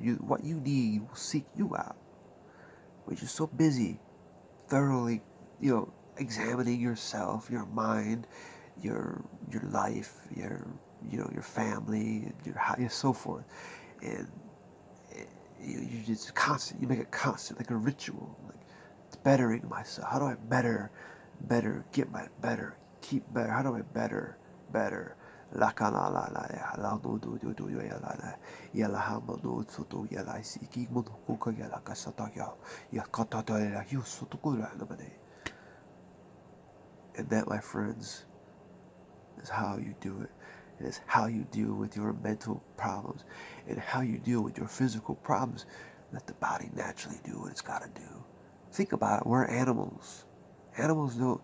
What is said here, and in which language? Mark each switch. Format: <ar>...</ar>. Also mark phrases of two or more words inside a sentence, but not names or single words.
<en>What you need will seek you out. But you're so busy thoroughly, examining yourself, your mind, your life, your family, your so forth, and you just constant. You make it constant, like a ritual, like bettering myself. How do I better, get my better, keep better? How do I better? La kana la la ya la no do ya la ya la ha mo no so do ya la si ki mo ko ko ya la ka sa ta ya ka ta ta ya yu so to ko la na mane. And that, my friends, is how you do it. It is how you deal with your mental problems and how you deal with your physical problems. Let the body naturally do what it's got to do. Think about it. We're animals. Animals don't.</en>